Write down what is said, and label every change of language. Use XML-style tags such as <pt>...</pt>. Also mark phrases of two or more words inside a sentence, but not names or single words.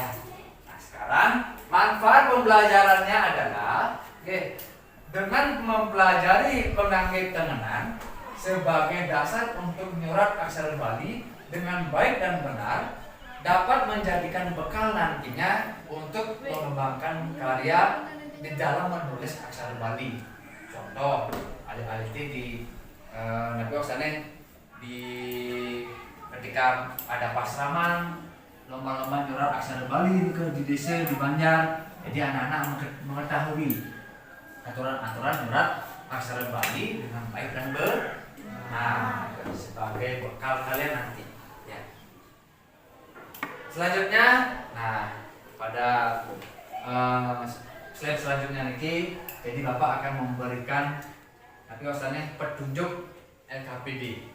<id>Nah, sekarang manfaat pembelajarannya adalah, dengan mempelajari pengangge tengenan sebagai dasar untuk menyurat aksara Bali dengan baik dan benar, dapat menjadikan bekal nantinya untuk mengembangkan karya di dalam menulis aksara Bali. Contoh, alih-alih di di ketika ada pasraman lomba-lomba nyurat aksara Bali di desa di Banjar, jadi anak-anak mengetahui aturan-aturan nyurat aksara Bali dengan baik dan benar sebagai bekal kalian nanti. Ya. Selanjutnya, nah pada slide selanjutnya nih, jadi Bapak akan memberikan petunjuk LKPD.</id>